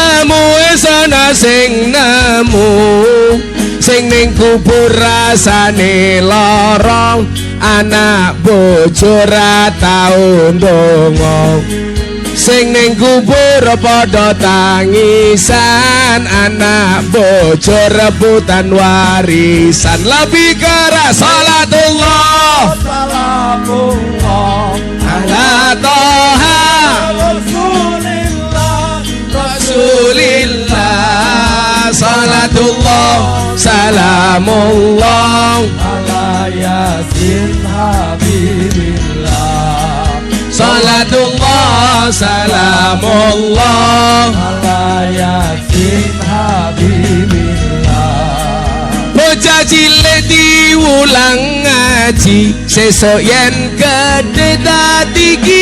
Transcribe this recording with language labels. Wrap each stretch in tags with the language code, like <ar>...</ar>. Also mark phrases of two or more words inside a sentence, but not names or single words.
<jv>nemu sing ning kubur rasane lorong anak bojo ra tau ndonga sing ning kubur padha tangisan anak bojo rebutan warisan</jv> <id>lebih keras</id> <ar>صلاة الله سلام الله على طه رسول الله صلاة الله سلام الله على يس حبيب الله صلاة الله سلام الله على يس حبيب الله</ar> <jv>bocah cilik diulang ngaji sesuk yen gedhe dadi</jv>